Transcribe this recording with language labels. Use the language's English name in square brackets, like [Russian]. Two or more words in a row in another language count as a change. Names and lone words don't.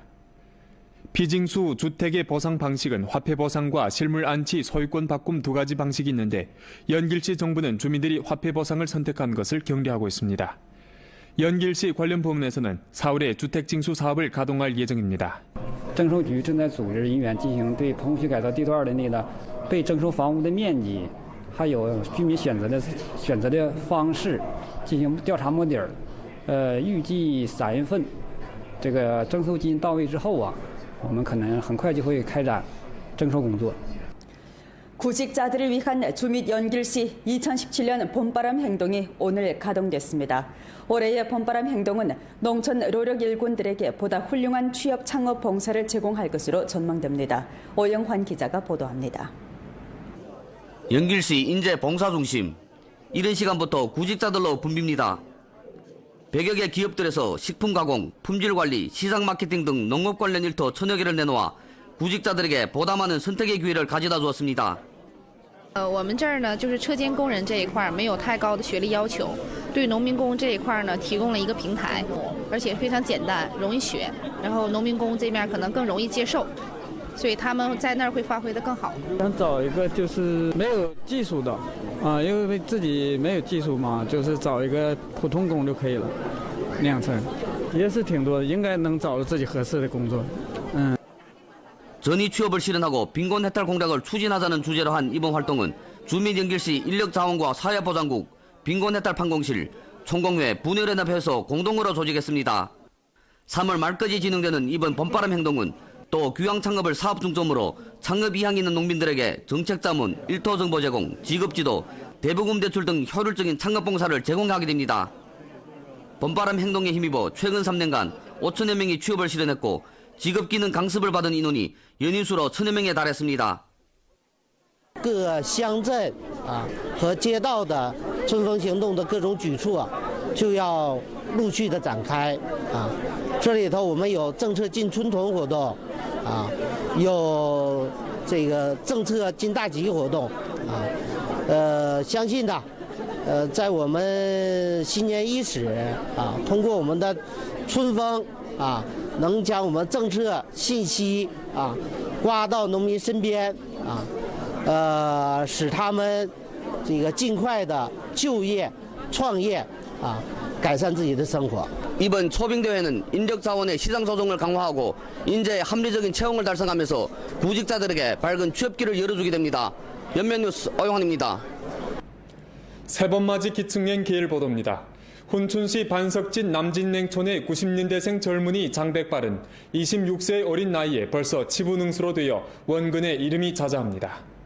[Korean] 비징수 주택의 보상 방식은 화폐 보상과 실물 안치 소유권 바꿈 두 가지 방식이 있는데 연길시 정부는 주민들이 화폐 보상을 선택한 것을 격려하고 있습니다. 연길시 관련 부문에서는 4월에 주택징수 사업을 가동할 예정입니다. [Chinese] 征收局正在组织人员进行对棚户区改造地段的那个被征收房屋的面积，还有居民选择的方式进行调查摸底儿。预计3月份这个征收金到位之后啊， 我们可能很快就会开展征收工作。 [Korean] 구직자들을 위한 주밋 연길시 2017년 봄바람 행동이 오늘 가동됐습니다. 올해의 봄바람 행동은 농촌 노력 일꾼들에게 보다 훌륭한 취업 창업 봉사를 제공할 것으로 전망됩니다. 오영환 기자가 보도합니다. 연길시 인제 봉사중심, 이른 시간부터 구직자들로 붐빕니다. 100여 개 기업들에서 식품 가공, 품질 관리, 시장 마케팅 등 농업 관련 일터 1000여 개를 내놓아 구직자들에게 보다 많은 선택의 기회를 가져다 주었습니다. [Chinese] 我们这儿呢，就是车间工人这一块没有太高的学历要求，对农民工这一块呢提供了一个平台，而且非常简单，容易学，然后农民工这面可能更容易接受，所以他们在那儿会发挥得更好。想找一个就是没有技术的，因为自己没有技术嘛，就是找一个普通工就可以了，2成，也是挺多的，应该能找到自己合适的工作。 [Korean] 전위 취업을 실현하고 빈곤 해탈 공약을 추진하자는 주제로 한 이번 활동은 주민연길시 인력자원과 사회보장국, 빈곤 해탈 판공실, 총공회, 분열연합회에서 공동으로 조직했습니다. 3월 말까지 진행되는 이번 봄바람 행동은 또 귀향 창업을 사업 중점으로 창업 이향 있는 농민들에게 정책자문, 일터정보 제공, 직업지도, 대부금 대출 등 효율적인 창업봉사를 제공하게 됩니다. 봄바람 행동에 힘입어 최근 3년간 5천여 명이 취업을 실현했고 직업기능 강습을 받은 인원이 연인수로 1000여 명에 달했습니다. [Chinese] 各乡镇和街道的春风行动的各种举措就要陆续的展开这里头我们有政策进春屯活动有这个政策进大集活动相信呢在我们新年伊始通过我们的春风能将我们政策信息刮到农民身边使他们这个尽快的就业创业改善自己的生活. [Korean] 이번 초빙대회는 인력자원의 시장 조정을 강화하고 인재의 합리적인 채용을 달성하면서 구직자들에게 밝은 취업길을 열어주게 됩니다. 연면뉴스 오영환입니다. 세번맞이 기층행 기일 보도입니다. 훈춘시 반석진 남진냉촌의 90년대생 젊은이 장백발은 26세의 어린 나이에 벌써 지부능수로 되어 원근의 이름이 자자합니다.